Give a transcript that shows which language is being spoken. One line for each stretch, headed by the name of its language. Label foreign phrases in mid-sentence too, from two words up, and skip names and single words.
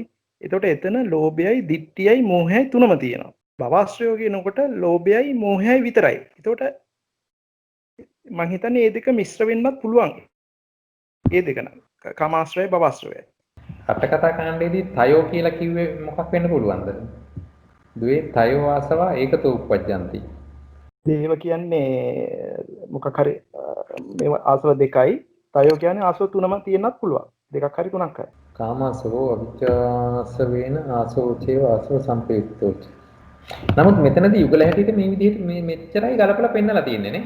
Sinhala: එතකොට එතන ලෝභයයි, ditthiyයි, මෝහයයි තුනම තියෙනවා. භවශ්‍රය කියනකොට ලෝභයයි, මෝහයයි විතරයි. එතකොට මම හිතන්නේ මේ දෙක මිශ්‍ර වෙන්නත් පුළුවන්. ඒ දෙක නම් කාමාශ්‍රය, භවශ්‍රය. අටකථා කාණ්ඩයේදී තයෝ කියලා කිව්වේ මොකක් වෙන්න පුළුවන්ද?
Pali: ද්වේ තයෝ ආසවා ඒකතෝ උප්පජ්ජಂತಿ.
Sinhala: දේව කියන්නේ මොකක් හරි මේ ආසව දෙකයි, තයෝ කියන්නේ ආසව තුනම තියෙන්නත් පුළුවන්. දෙකක් හරි තුනක් හරි.
Pali: කාමසවෝ අවිචාසවේන ආසෝචේව ආසව සම්පයුක්තෝච.
Sinhala: නමුත් මෙතනදී යුගල හැටියට මේ විදිහට මේ මෙච්චරයි ගලපලා පෙන්නලා තියෙන්නේ නේ.